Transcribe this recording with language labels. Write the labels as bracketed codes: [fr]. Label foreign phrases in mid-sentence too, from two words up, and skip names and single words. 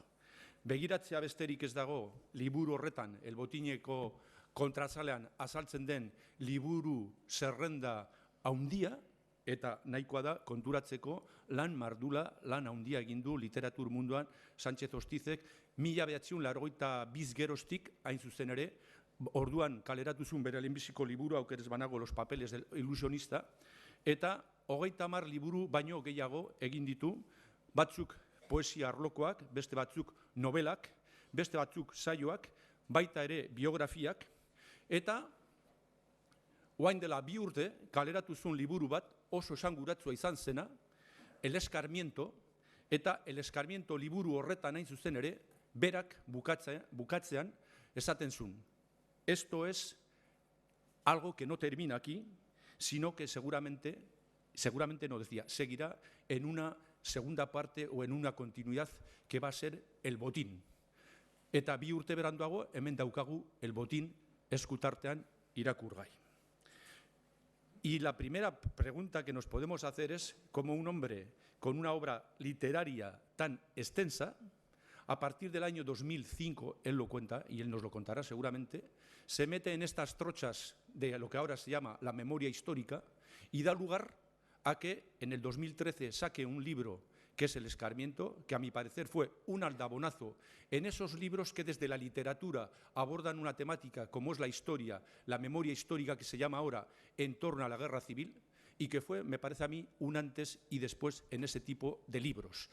[eu] Begiratzea besterik ez dago liburu horretan, El Botineko kontrazalean azaltzen den liburu zerrenda haundia, eta nahikoa da konturatzeko lan mardula, lan haundia egin du literatur munduan Sánchez Ostizek 1982 geroztik hain zuzen ere, orduan kaleratu zuen bere lehenbiziko liburu, aukerez banago Los papeles del ilusionista, eta 30 liburu baino gehiago egin ditu, batzuk poesia arlokoak, beste batzuk novelak, beste batzuk saioak, baita ere biografiak, eta orain dela 2 urte kaleratu zuen liburu bat oso esanguratsua izan zena, El Escarmiento, eta El Escarmiento liburu horretan hain zuzen ere, berak bukatzean esaten zuen. [es] Esto es algo que no termina aquí, sino que seguramente no decía, seguirá en una segunda parte o en una continuidad que va a ser El Botín. [eu] Eta 2 urte beranduago, hemen daukagu El Botín eskutartean irakurgai. [es] Y la primera pregunta que nos podemos hacer es cómo un hombre con una obra literaria tan extensa, a partir del año 2005, él lo cuenta, y él nos lo contará seguramente, se mete en estas trochas de lo que ahora se llama la memoria histórica y da lugar a que en el 2013 saque un libro que es El Escarmiento, que a mi parecer fue un aldabonazo en esos libros que desde la literatura abordan una temática como es la historia, la memoria histórica que se llama ahora en torno a la guerra civil, y que fue, me parece a mí, un antes y después en ese tipo de libros.